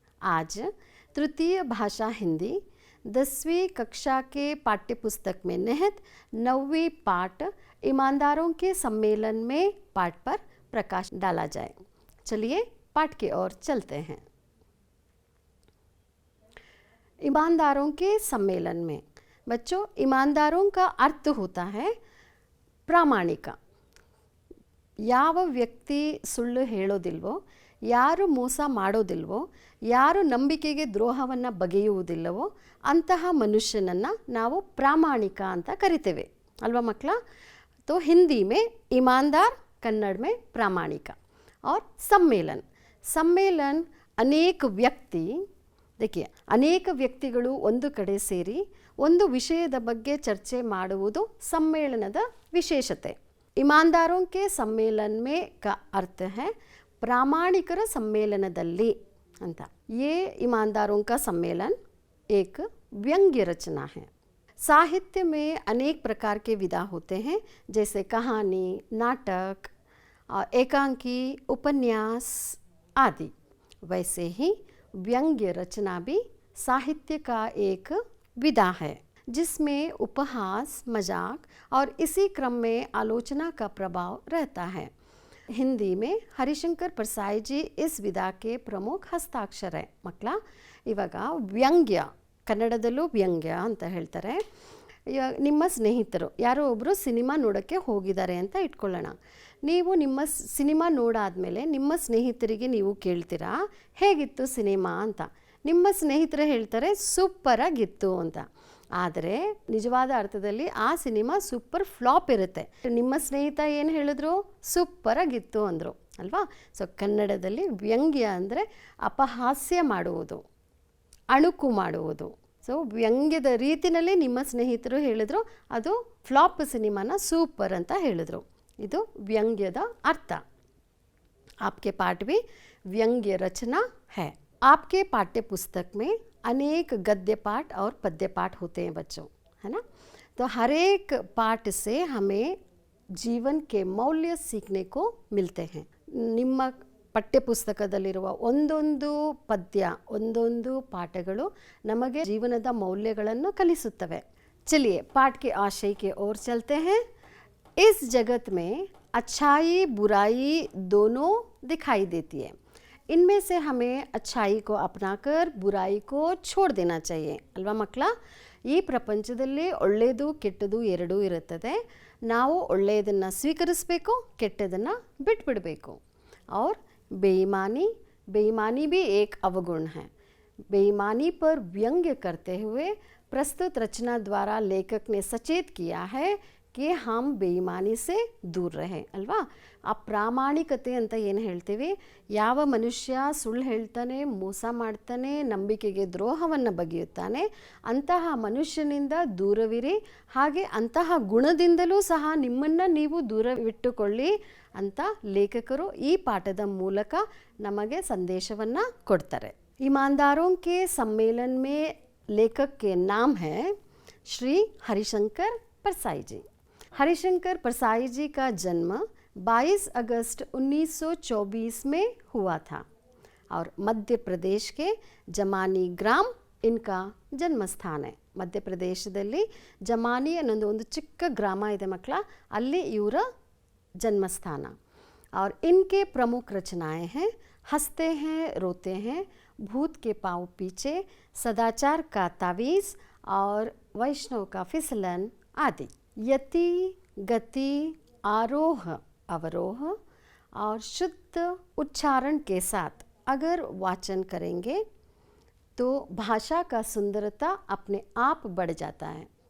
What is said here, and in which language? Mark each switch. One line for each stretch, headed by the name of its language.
Hindi: आज तृतीय भाषा हिंदी 10वीं कक्षा के पाठ्यपुस्तक में निहित 9वीं पाठ ईमानदारों के सम्मेलन में पाठ पर प्रकाश डाला जाए। चलिए पाठ की ओर चलते हैं। ईमानदारों के सम्मेलन में बच्चों, ईमानदारों का अर्थ होता है ಪ್ರಾಮಾಣಿಕ.
Kannada: ಯಾವ ವ್ಯಕ್ತಿ ಸುಳ್ಳು ಹೇಳೋದಿಲ್ವೋ, ಯಾರು ಮೋಸ ಮಾಡೋದಿಲ್ವೋ, ಯಾರು ನಂಬಿಕೆಗೆ ದ್ರೋಹವನ್ನು ಬಗೆಯುವುದಿಲ್ಲವೋ ಅಂತಹ ಮನುಷ್ಯನನ್ನು ನಾವು ಪ್ರಾಮಾಣಿಕ ಅಂತ ಕರಿತೇವೆ ಅಲ್ವಾ ಮಕ್ಕಳ.
Hindi: तो हिंदी में ईमानदार, कन्नड़ में प्रामाणिक. और सम्मेलन, सम्मेलन अनेक व्यक्ति, देखिए अनेक
Kannada: ವ್ಯಕ್ತಿಗಳು ಒಂದು ಕಡೆ ಸೇರಿ ಒಂದು ವಿಷಯದ ಬಗ್ಗೆ ಚರ್ಚೆ ಮಾಡುವುದು ಸಮ್ಮೇಳನದ ವಿಶೇಷತೆ.
Hindi: ईमानदारों के सम्मेलन में का अर्थ है
Kannada: प्रामाणिकर सम्मेलनदल्ली ಅಂತ.
Hindi: ये ईमानदारों का सम्मेलन एक व्यंग्य रचना है. साहित्य में अनेक प्रकार के विधा होते हैं, जैसे कहानी, नाटक, एकांकी, उपन्यास आदि. वैसे ही व्यंग्य रचना भी साहित्य का एक विधा है, जिसमें उपहास, मजाक और इसी क्रम में आलोचना का प्रभाव रहता है. हिंदी में हरिशंकर परसाई जी इस विधा के प्रमुख हस्ताक्षर है.
Kannada: ಮಕ್ಕಳ, ಇವಾಗ ವ್ಯಂಗ್ಯ, ಕನ್ನಡದಲ್ಲೂ ವ್ಯಂಗ್ಯ ಅಂತ ಹೇಳ್ತಾರೆ. ನಿಮ್ಮ ಸ್ನೇಹಿತರು ಯಾರೋ ಒಬ್ಬರು ಸಿನಿಮಾ ನೋಡೋಕ್ಕೆ ಹೋಗಿದ್ದಾರೆ ಅಂತ ಇಟ್ಕೊಳ್ಳೋಣ. ನೀವು ನಿಮ್ಮ ಸಿನಿಮಾ ನೋಡಾದಮೇಲೆ ನಿಮ್ಮ ಸ್ನೇಹಿತರಿಗೆ ನೀವು ಕೇಳ್ತೀರಾ ಹೇಗಿತ್ತು ಸಿನಿಮಾ ಅಂತ. ನಿಮ್ಮ ಸ್ನೇಹಿತರು ಹೇಳ್ತಾರೆ ಸೂಪರಾಗಿತ್ತು ಅಂತ. ಆದರೆ ನಿಜವಾದ ಅರ್ಥದಲ್ಲಿ ಆ ಸಿನಿಮಾ ಸೂಪರ್ ಫ್ಲಾಪ್ ಇರುತ್ತೆ. ನಿಮ್ಮ ಸ್ನೇಹಿತ ಏನು ಹೇಳಿದ್ರು? ಸೂಪರಾಗಿತ್ತು ಅಂದರು ಅಲ್ವಾ. ಸೊ ಕನ್ನಡದಲ್ಲಿ ವ್ಯಂಗ್ಯ ಅಂದರೆ ಅಪಹಾಸ್ಯ ಮಾಡುವುದು, ಅಣುಕು ಮಾಡುವುದು. ಸೊ ವ್ಯಂಗ್ಯದ ರೀತಿಯಲ್ಲಿ ನಿಮ್ಮ ಸ್ನೇಹಿತರು ಹೇಳಿದ್ರು, ಅದು ಫ್ಲಾಪ್ ಸಿನಿಮಾನ ಸೂಪರ್ ಅಂತ ಹೇಳಿದ್ರು. ಇದು ವ್ಯಂಗ್ಯದ ಅರ್ಥ.
Hindi: आपके पाठ भी व्यंग्य रचना है. आपके पाठ्य पुस्तक में अनेक गद्य पाठ और पद्य पाठ होते हैं बच्चों, है ना. तो हर एक पाठ से हमें जीवन के मौल्य सीखने को मिलते हैं.
Kannada: ನಿಮ್ಮ ಪಠ್ಯಪುಸ್ತಕದಲ್ಲಿರುವ ಒಂದೊಂದು ಪದ್ಯ, ಒಂದೊಂದು ಪಾಠಗಳು ನಮಗೆ ಜೀವನದ ಮೌಲ್ಯಗಳನ್ನು ಕಲಿಸುತ್ತವೆ.
Hindi: चलिए पाठ के आशय की ओर चलते हैं. इस जगत में अच्छाई बुराई दोनों दिखाई देती है. इनमें से हमें अच्छाई को अपनाकर बुराई को छोड़ देना चाहिए
Kannada: ಅಲ್ವಾ ಮಕ್ಕಳ. ಈ ಪ್ರಪಂಚದಲ್ಲಿ ಒಳ್ಳೆಯದು ಕೆಟ್ಟದು ಎರಡೂ ಇರುತ್ತದೆ. ನಾವು ಒಳ್ಳೆಯದನ್ನು ಸ್ವೀಕರಿಸಬೇಕು, ಕೆಟ್ಟದನ್ನು ಬಿಟ್ಬಿಡಬೇಕು.
Hindi: और बेईमानी, बेईमानी भी एक अवगुण है. बेईमानी पर व्यंग्य करते हुए प्रस्तुत रचना द्वारा लेखक ने सचेत किया है कि हम ಬೇಯಿಮಾನಿ से दूर रहे
Kannada: ಅಲ್ವಾ. ಆ ಪ್ರಾಮಾಣಿಕತೆ ಅಂತ ಏನು ಹೇಳ್ತೀವಿ, ಯಾವ ಮನುಷ್ಯ ಸುಳ್ಳು ಹೇಳ್ತಾನೆ, ಮೋಸ ಮಾಡ್ತಾನೆ, ನಂಬಿಕೆಗೆ ದ್ರೋಹವನ್ನು ಬಗೆಯುತ್ತಾನೆ, ಅಂತಹ ಮನುಷ್ಯನಿಂದ ದೂರವಿರಿ. ಹಾಗೆ ಅಂತಹ ಗುಣದಿಂದಲೂ ಸಹ ನಿಮ್ಮನ್ನು ನೀವು ದೂರವಿಟ್ಟುಕೊಳ್ಳಿ ಅಂತ ಲೇಖಕರು ಈ ಪಾಠದ ಮೂಲಕ ನಮಗೆ ಸಂದೇಶವನ್ನು ಕೊಡ್ತಾರೆ.
Hindi: ईमानदारों के सम्मेलन में लेखक के नाम है श्री हरिशंकर परसाई जी. हरिशंकर परसाई जी का जन्म 22 अगस्त 1924 में हुआ था और मध्य प्रदेश के जमानी ग्राम इनका जन्म स्थान है.
Kannada: ಮಧ್ಯ ಪ್ರದೇಶದಲ್ಲಿ ಜಮಾನಿ ಅನ್ನೋದು ಒಂದು ಚಿಕ್ಕ ಗ್ರಾಮ ಇದೆ ಮಕ್ಕಳ, ಅಲ್ಲಿ ಇವರ जन्मस्थान.
Hindi: और इनके प्रमुख रचनाएं हैं हंसते हैं रोते हैं, भूत के पाँव पीछे, सदाचार का तावीज़ और वैष्णव का फिसलन आदि. यति गति आरोह अवरोह और शुद्ध उच्चारण के साथ अगर वाचन करेंगे तो भाषा का सुंदरता अपने आप बढ़ जाता है.